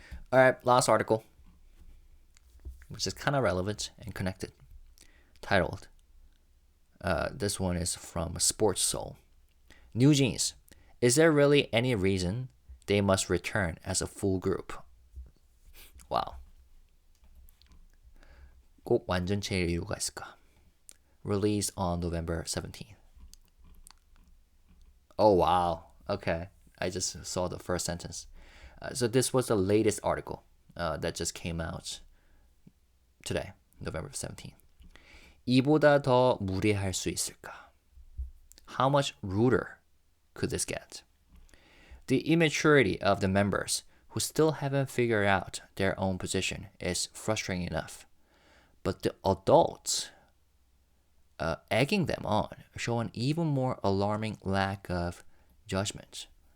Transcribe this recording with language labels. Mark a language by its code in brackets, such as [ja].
[en] All right, last article, which is kind of relevant and connected, titled, this one is from Sports Soul. NewJeans, is there really any reason they must return as a full group? Wow. [ko] 꼭 완전체일 이유가 있을까? [en] Released on November 17th. Oh, wow. Okay. I just saw the first sentence. So this was the latest article that just came out today, November 17th. [ko] 이보다 더 무례할 수 있을까? [en] How much ruder could this get? The immaturity of the members who still haven't figured out their own position is frustrating enough. But the adults egging them on show an even more alarming lack of judgment.